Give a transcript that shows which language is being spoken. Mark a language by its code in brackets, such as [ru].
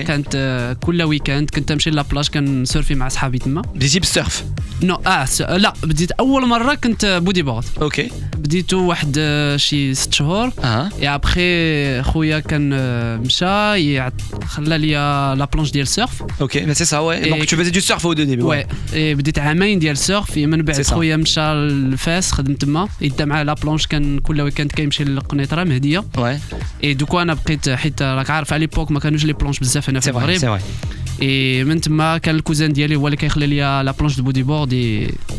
[ar] كانت كل ويكاند كنت نمشي لابلاج كنسيرفي مع صحابي تما بديتي بالسيرف. نو لا بديت اول مره كنت بودي بورد اوكي. بديتو واحد شي 6 شهور اي ابخي خويا كان مشى خلى لي لا بلونج ديال السيرف [fr] اوكي mais c'est ça ouais. Donc tu faisais du surf au début. [ar] وي بديت عامين ديال السيرف من بعد [fr] C'est ça. [ar] خويا مشى لفاس خدم تما يدا معاه لا بلونج كان كل ويكاند كيمشي للقنيطره مهديه [fr] Ouais. [ar] اي دوكو انا بقيت حيت راك عارف على ليبوك ما كانوش لي بلونج بزاف هنا في [fr] C'est vrai, c'est [ar] المغرب [fr] vrai. [ar] اي من تما كان الكوزان ديالي هو اللي كيخلي لي لا بلونج دو بودي بورد